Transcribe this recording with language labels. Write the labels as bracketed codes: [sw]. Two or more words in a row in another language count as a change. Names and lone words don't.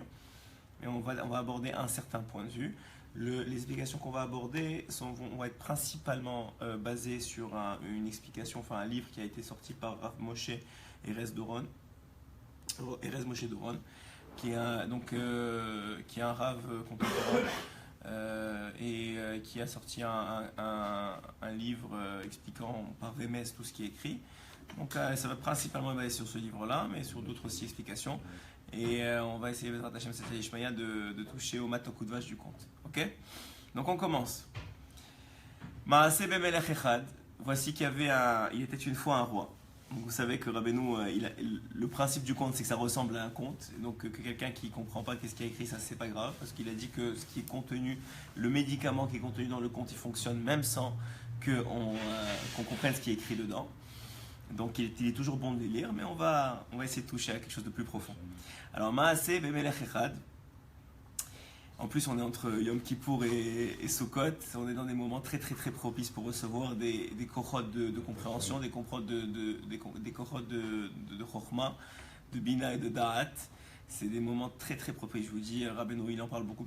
[fr] Mais on va aborder un certain point de vue. Les explications qu'on va aborder vont être principalement basées sur une explication, enfin un livre qui a été sorti par Rav Moshe Erez Moshe Doron, qui est un Rav contemporain et qui a sorti un livre expliquant par Vémès tout ce qui est écrit. Donc ça va principalement être basé sur ce livre-là, mais sur d'autres aussi explications. Et on va essayer [he] בעזרת השם [arc] סייעתא דשמיא [fr] de toucher au matok ou de vache du conte. Ok? Donc on commence. [he] מעשה במלך אחד. [fr] Voici il était une fois un roi. Donc vous savez que Rabbeinu, le principe du conte, c'est que ça ressemble à un conte. Donc que quelqu'un qui ne comprend pas qu'est-ce qui est écrit, ça c'est pas grave, parce qu'il a dit que ce qui est contenu, le médicament qui est contenu dans le conte, il fonctionne même sans qu'on comprenne ce qui est écrit dedans. Donc il est toujours bon de les lire, mais on va essayer de toucher à quelque chose de plus profond. Alors [he] מעשה במלך אחד. [fr] En plus, on est entre Yom Kippour et Sukkot. On est dans des moments très très très propices pour recevoir des kochot de compréhension, des kochot de Chokhmah, de Bina et de Da'at. C'est des moments très très propices. Je vous dis, Rabbeinu il en parle beaucoup.